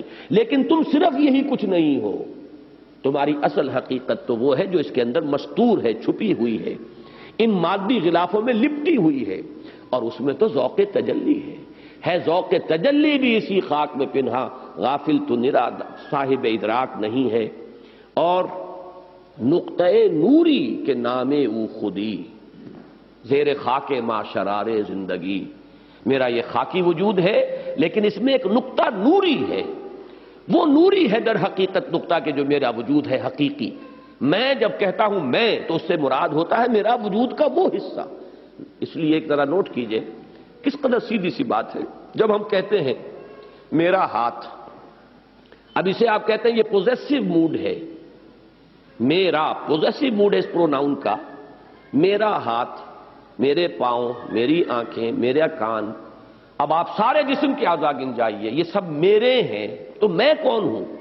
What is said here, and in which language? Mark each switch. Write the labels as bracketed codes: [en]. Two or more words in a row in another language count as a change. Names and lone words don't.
[ur] لیکن تم صرف یہی کچھ نہیں ہو. تمہاری اصل حقیقت تو وہ ہے جو اس کے اندر مستور ہے، چھپی ہوئی ہے، ان مادی غلافوں میں لپٹی ہوئی ہے، اور اس میں تو ذوق تجلی ہے. ہے ذوق تجلی بھی اسی خاک میں پنہا، غافل تو نرا صاحب ادراک نہیں ہے، اور [fa] نقطۂ نوری کے نام او خودی، زیر خاک ما شرار زندگی، [ur] میرا یہ خاکی وجود ہے لیکن اس میں ایک نقطہ نوری ہے، وہ نوری ہے در حقیقت نقطہ کہ جو میرا وجود ہے حقیقی۔ میں جب کہتا ہوں میں تو اس سے مراد ہوتا ہے میرا وجود کا وہ حصہ۔ اس لیے ایک ذرا نوٹ کیجئے کس قدر سیدھی سی بات ہے، جب ہم کہتے ہیں میرا ہاتھ، اب اسے آپ کہتے ہیں یہ [en] possessive mode [ur] ہے، میرا [en] possessive mode [ur] ہے اس پروناؤن کا، میرا ہاتھ، میرے پاؤں، میری آنکھیں، میرا کان، اب آپ سارے جسم کے اعضاء گن جائیے، یہ سب میرے ہیں، تو میں کون ہوں؟